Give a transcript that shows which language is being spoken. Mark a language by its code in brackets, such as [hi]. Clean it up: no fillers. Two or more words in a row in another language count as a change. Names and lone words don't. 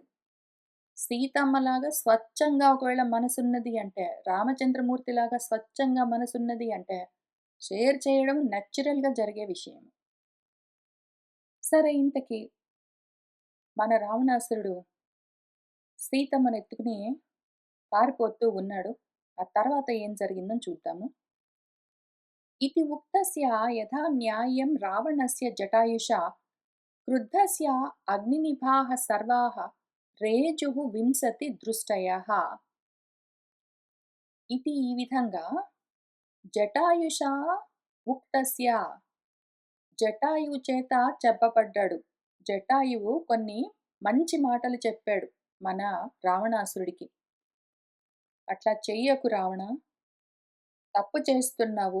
[te] సీతమ్మలాగా స్వచ్ఛంగా ఒకవేళ మనసున్నది అంటే, రామచంద్రమూర్తిలాగా స్వచ్ఛంగా మనసున్నది అంటే, షేర్ చేయడం నేచురల్‌గా జరిగే విషయం. సరే ఇంతకీ మన రావణాసురుడు సీతమ్మనెత్తుకుని పారిపోతూ ఉన్నాడు. ఆ తర్వాత ఏం జరిగిందో చూద్దాము. [sa] इति उक्तस्य यथा न्याय्यं रावणस्य जटायुषा क्रुद्धस्य अग्निनिभाः सर्वाः रेजुः विंशति दृष्टयः इति [te] ఈ విధంగా [sa] जटायुषा उक्तस्य [te] జటాయువు చేత చెప్పబడ్డాడు. జటాయువు కొన్ని మంచి మాటలు చెప్పాడు మన రావణాసురుడికి. అట్లా చెయ్యకు రావణ, తప్పు చేస్తున్నావు.